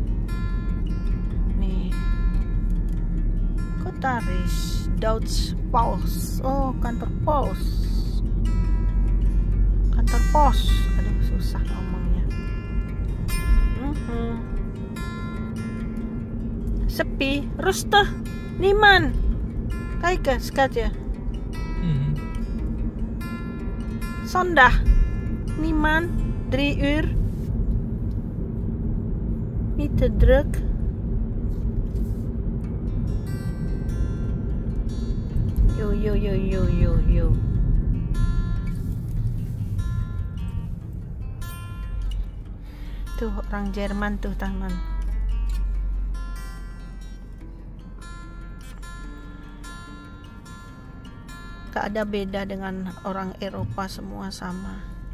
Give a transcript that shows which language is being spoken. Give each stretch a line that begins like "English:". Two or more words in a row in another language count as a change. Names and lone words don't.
Indonesian: Nih. Kota Reis, Deutsche Post. Oh, kantor pos. Kantor pos. Aduh, susah ngomongnya. Sepi,
Dutch: rustig, niemand. Kijk eens, schatje. Zondag, niemand. 3 uur. Niet te druk. Yo.
Indonesian: Tuh orang Jerman tuh teman. Gak ada beda dengan orang Eropa, semua sama.